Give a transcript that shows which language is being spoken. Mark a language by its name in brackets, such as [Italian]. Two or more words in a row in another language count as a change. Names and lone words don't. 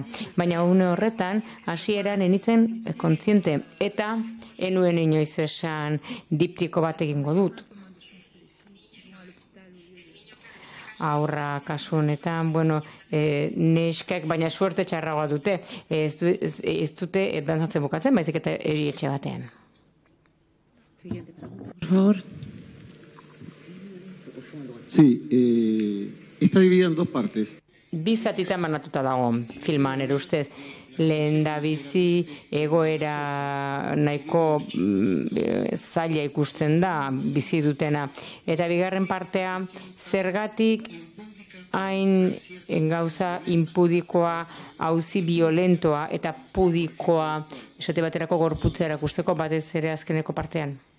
[Basque] Baina une horretan, hasieran enitzen kontziente, eta enuen inoiz esan diptiko bat egingo dut. Aurra kasu honetan, neskak, baina suerte txarragoa dute, ez dute dantzatzen bukatzen, baizik eta erietxe batean. [Spanish] Siguiente pregunta, por favor. Sí, está dividida en 2 partes. [Basque] Bi zatitan banatuta dago filman, ere ustez. Lehen da bizi egoera nahiko zaila ikusten da bizi dutena. Eta bigarren partea, zergatik hain gauza impudikoa, auzi violentoa eta pudikoa, esate baterako gorputzea erakusteko batez ere azkeneko partean.